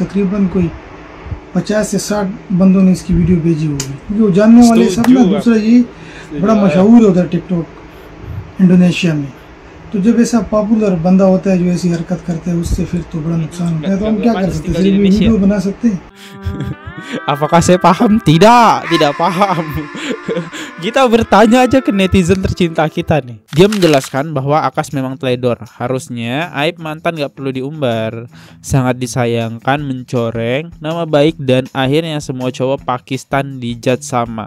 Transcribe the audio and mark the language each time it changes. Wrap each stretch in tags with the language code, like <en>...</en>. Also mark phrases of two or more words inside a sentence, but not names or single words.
<ur>تقریباً کوئی 50 سے 60 بندوں نے اس کی ویڈیو بھیجی ہوگی، کیونکہ وہ جاننے والے سب نا. دوسرا یہ بڑا مشہور ہے ادھر ٹک ٹاک انڈونیشیا میں. تو جب ایسا پاپولر بندہ ہوتا ہے جو ایسی حرکت کرتا ہے، اس سے پھر تو بڑا نقصان ہوتا ہے. تو ہم کیا کر سکتے ہیں، صرف ویڈیو بنا سکتے ہیں.</ur> <id>Apakah saya paham? Tidak paham. Kita bertanya aja ke netizen tercinta kita nih. Dia menjelaskan bahwa Akas memang teledor. Harusnya aib mantan gak perlu diumbar. Sangat disayangkan mencoreng nama baik dan akhirnya semua cowok Pakistan dijudge sama.</id>